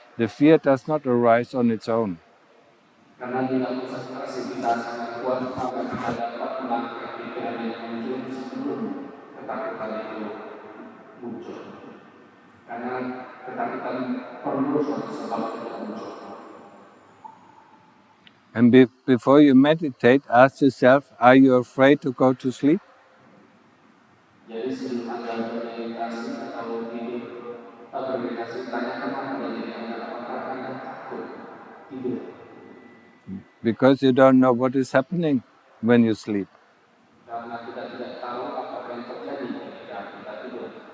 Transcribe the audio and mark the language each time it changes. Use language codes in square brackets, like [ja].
[en] The fear does not arise on its own. [id] Karena bila konsentrasi kita sangat kuat, maka kita dapat menangkap pikiran yang muncul sebelum ketakutan itu muncul. Karena ketakutan perlu suatu sebab untuk muncul. [en] And before you meditate, ask yourself, are you afraid to go to sleep? [id] Jadi sebelum Anda bermeditasi atau tidur, bermeditasi, tanyakan kepada diri Anda, apakah Anda takut tidur? [en] Because you don't know what is happening when you sleep. [id] Karena kita tidak tahu apa yang terjadi ketika kita tidur.